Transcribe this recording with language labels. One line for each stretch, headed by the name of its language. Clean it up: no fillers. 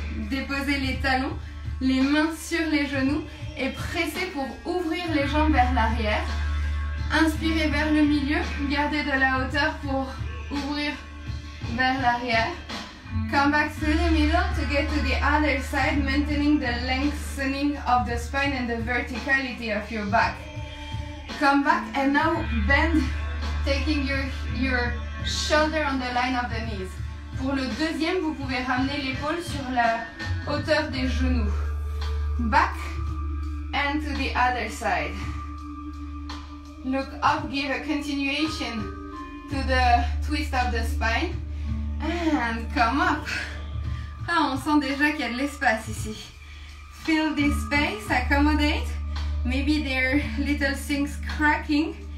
French: Déposez les talons, les mains sur les genoux et pressez pour ouvrir les jambes vers l'arrière. Inspirez vers le milieu, gardez de la hauteur pour ouvrir vers l'arrière.
English: Come back to the middle to get to the other side, maintaining the lengthening of the spine and the verticality of your back. Come back and now bend, taking your shoulder on the line of the knees.
French: Pour le deuxième, vous pouvez ramener l'épaule sur la hauteur des genoux.
English: Back and to the other side. Look up, give a continuation to the twist of the spine. And come up.
French: Ah, on sent déjà qu'il y a de l'espace ici.
English: Feel this space, accommodate. Maybe there are little things cracking.